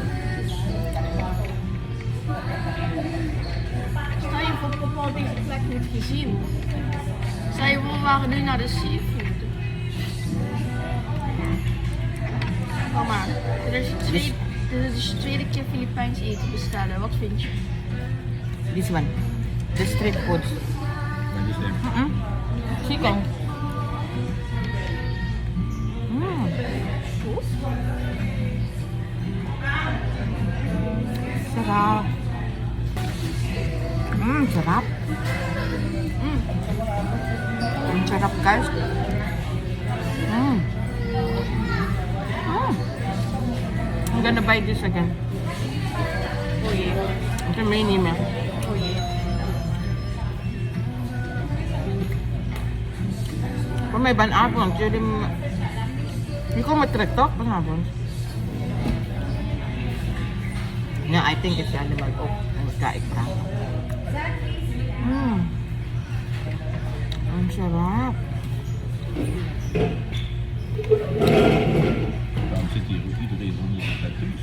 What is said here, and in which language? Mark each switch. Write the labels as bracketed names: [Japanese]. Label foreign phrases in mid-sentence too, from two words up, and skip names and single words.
[Dutch] Stel je voor, papa had deze plek niet gezien. Stel je voor, we waren nu naar de seafood. Mama, dit is de tweede keer Filipijns eten bestellen. Wat vind je? [English] This one. The street food. [Dutch] Maar die is even. Chicken. Mm. [Filipino] Sarap. Sarap. Ang sarap guys. [English] I'm gonna buy this again. [Dutch] Oh jee. Ik kan meenemen. Oh jee. Maar may vanavond, jullie komen terug toch vanavond? Ja, [English] I think it's [Dutch] allemaal op. En dat ga ik vragen. [Filipino] Ang sarap. [Dutch] Daarom zit hier ook iedereen onder de tattoos.